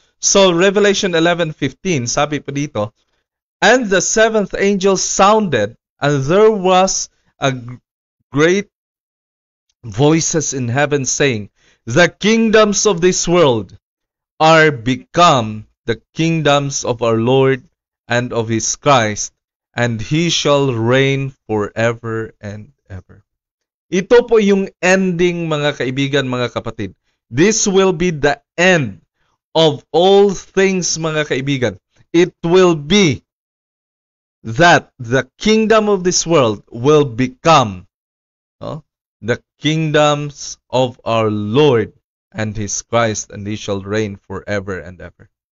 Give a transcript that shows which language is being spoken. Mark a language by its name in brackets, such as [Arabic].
[English] So Revelation 11:15, [Filipino] sabi po dito, [English] and the seventh angel sounded, and there was a great voices in heaven saying, the kingdoms of this world are become the kingdoms of our Lord and of His Christ, and He shall reign forever and ever. [Filipino] Ito po yung ending, mga kaibigan, mga kapatid. [English] This will be the end of all things, [Filipino] mga kaibigan. [English] It will be that the kingdom of this world will become the kingdoms of our Lord and His Christ, and He shall reign forever and ever.